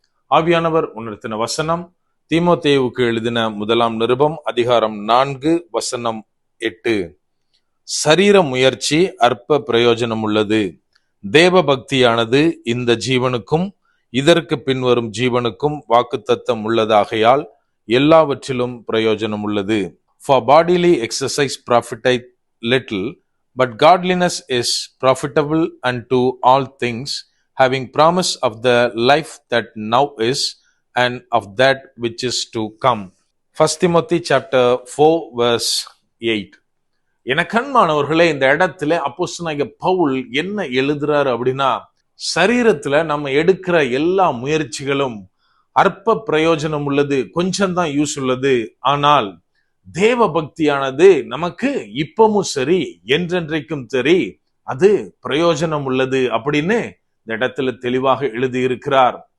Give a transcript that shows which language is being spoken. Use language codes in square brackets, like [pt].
[ta] ஆவியானவர் உணர்த்தின வசனம் தீமோத்தேயுவுக்கு எழுதின 1 நிருபம் அதிகாரம் 4 வசனம் 8. சரீர முயற்சி அற்ப பிரயோஜனம் உள்ளது, தேவ பக்தியானது இந்த ஜீவனுக்கும் இதற்கு பின்வரும் ஜீவனுக்கும் வாக்குத்தத்தம் உள்ளதாகையால் எல்லாவற்றிலும் பிரயோஜனம் உள்ளது. [en] For bodily exercise profiteth little, but godliness is profitable unto all things, having promise of the life that now is, and of that which is to come. 1 Timothy chapter 4 verse 8. [ta] எனக்கன்பானவர்களே, இந்த இடத்துல அப்போஸ்தலனாகிய பவுல் என்ன எழுதுறாரு அப்படின்னா, சரீரத்துல நம்ம எடுக்கிற எல்லா முயற்சிகளும் அற்ப பிரயோஜனம் உள்ளது, கொஞ்சம் தான் யூஸ் உள்ளது. ஆனால் தேவ பக்தியானது நமக்கு இப்பவும் சரி என்றென்றைக்கும் சரி அது பிரயோஜனம் உள்ளது அப்படின்னு இந்த இடத்துல தெளிவாக எழுதியிருக்கிறார்.